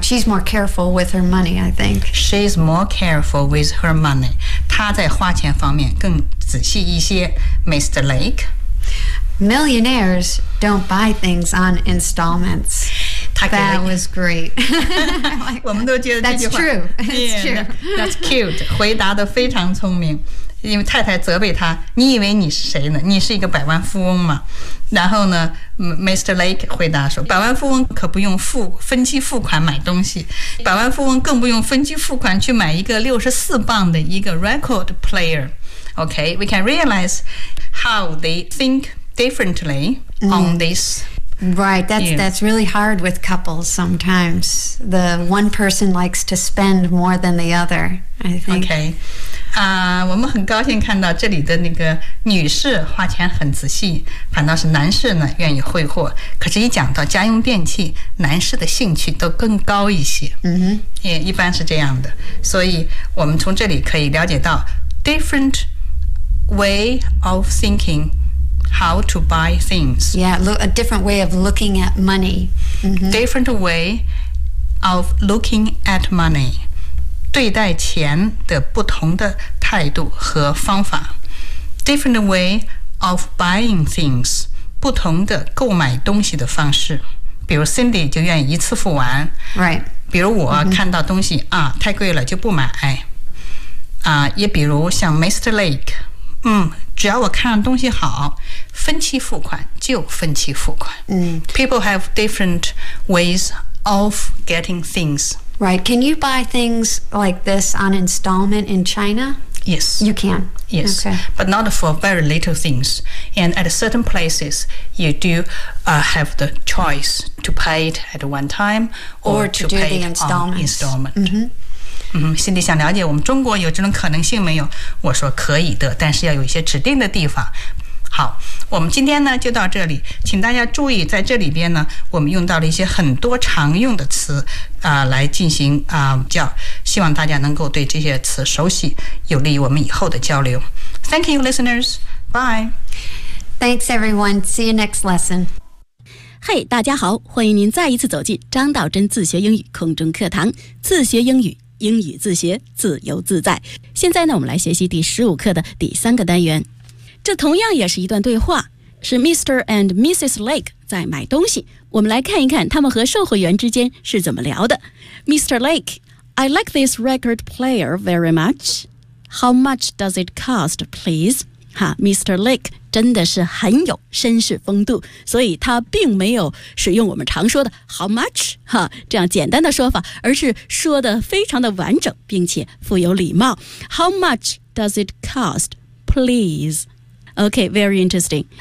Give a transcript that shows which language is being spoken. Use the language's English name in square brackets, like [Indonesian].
[English] She's more careful with her money, I think. She's more careful with her money. [Chinese] 她在花钱方面更仔细一些。 [English] Mr. Lake. Millionaires don't buy things on installments. That was great. [Chinese] 我们都觉得这句话 [English] That's true. That's true. That's cute. [Chinese] 回答得非常聪明。因为太太责备他，你以为你是谁呢？你是一个百万富翁吗？然后呢 ，Mr. Lake 回答说，百万富翁可不用分期付款买东西，百万富翁更不用分期付款去买一个64磅的一个 record player. [English] Okay, we can realize how they think. Differently on this. Right, that's really hard with couples sometimes. The one person likes to spend more than the other, I think. Okay. [Chinese] 我们很高兴看到这里的那个女士花钱很仔细，反倒是男士呢愿意挥霍。可是一讲到家用电器，男士的兴趣都更高一些。 Mm-hmm. Yeah, 一般是这样的。所以我们从这里可以了解到 [English] different way of thinking. How to buy things. Yeah, a different way of looking at money.、Mm-hmm. Different way of looking at money. [Chinese] 对待钱的不同的态度和方法。 [English] Different way of buying things. [Chinese] 不同的购买东西的方式。比如 Cindy 就愿意一次付完。 [English] Right. [Chinese] 比如我看到东西、mm-hmm. 啊，太贵了就不买。啊，也比如像 Mr. Lake。只要我看东西好，分期付款就分期付款。 [English] People have different ways of getting things. Right. Can you buy things like this on installment in China? Yes. You can? Yes. Okay. But not for very little things. And at certain places, you do、have the choice to pay it at one time or to do pay the installments. On installment. Mm-hmm. [Chinese] 心里想了解我们中国有这种可能性没有，我说可以的，但是要有一些指定的地方。好，我们今天呢就到这里，请大家注意，在这里边呢我们用到了一些很多常用的词、来进行、教，希望大家能够对这些词熟悉，有利于我们以后的交流。 [English] Thank you listeners, bye. Thanks everyone, see you next lesson. [Chinese] Hey, 大家好，欢迎您再一次走进张道真自学英语空中课堂，自学英语英语自学自由自在。现在呢，我们来学习第15课的第三个单元。这同样也是一段对话，是 Mr. and Mrs. Lake 在买东西。我们来看一看他们和售货员之间是怎么聊的。 [English] Mr. Lake, I like this record player very much. How much does it cost, please? 哈 ，Mr. [Chinese] Lake 真的是很有绅士风度，所以他并没有使用我们常说的 how much 哈这样简单的说法，而是说的非常的完整，并且富有礼貌。 [English] How much does it cost, please? Okay, very interesting.